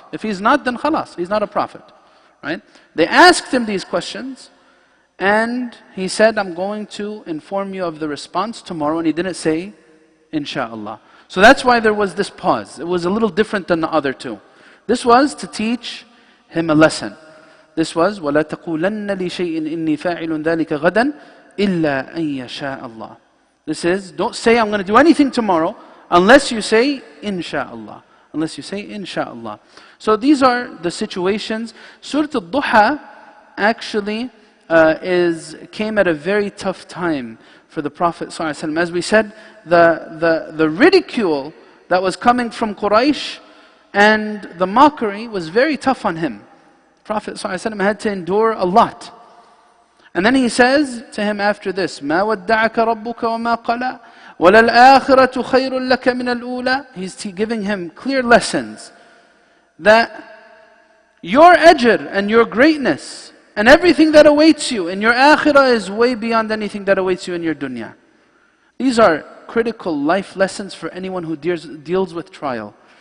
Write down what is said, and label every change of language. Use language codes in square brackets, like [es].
[en] If he's not, then khalas, he's not a prophet. Right? They asked him these questions, and he said, I'm going to inform you of the response tomorrow, and he didn't say, Insha'Allah. So that's why there was this pause. It was a little different than the other two. This was to teach him a lesson. This was, [ar] وَلَا تَقُولَنَّ لِشَيْءٍ إِنِّي فَاعِلٌ ذَلِكَ غَدًا إِلَّا أَن يَشَاءَ اللَّهُ. [en] This is, don't say I'm going to do anything tomorrow, unless you say, Insha'Allah. Unless you say, Insha'Allah. So these are the situations. Surah al-Duha actually came at a very tough time for the Prophet ﷺ. As we said, the ridicule that was coming from Quraysh and the mockery was very tough on him. Prophet ﷺ had to endure a lot. And then he says to him after this, [ar] مَا وَدَّعَكَ رَبُّكَ وَمَا قَلَى وَلَلْآخِرَةُ خَيْرٌ لَكَ مِنَ الْأُولَى. [en] He's giving him clear lessons that your ajr and your greatness and everything that awaits you in your akhirah is way beyond anything that awaits you in your dunya. These are critical life lessons for anyone who deals with trial.